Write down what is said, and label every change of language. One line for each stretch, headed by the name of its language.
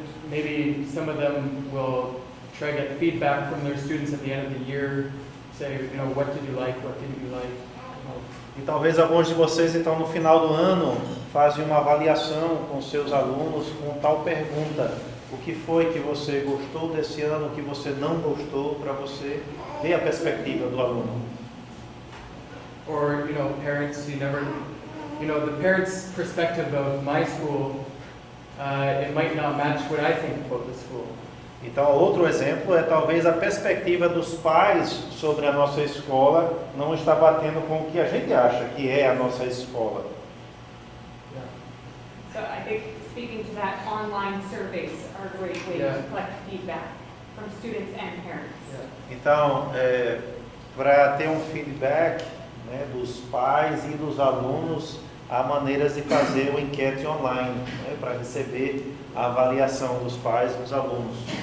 English: Maybe some of them will try to get feedback from their students at the end of the year, say, you know, what did you like, what didn't you like?
Portuguese: E talvez alguns de vocês, então, no final do ano, fazem uma avaliação com seus alunos com tal pergunta. O que foi que você gostou desse ano, o que você não gostou, para você ver a perspectiva do aluno.
English: or, parents who never, the parents' perspective of my school, it might not match what I think about the school.
Portuguese: Então, outro exemplo é talvez a perspectiva dos pais sobre a nossa escola não está batendo com o que a gente acha que é a nossa escola.
English: So I think speaking to that, online surveys are a great way to collect feedback from students and parents.
Portuguese: Então, para ter um feedback, né, dos pais e dos alunos, há maneiras de fazer uma enquete online, né, para receber a avaliação dos pais e dos alunos.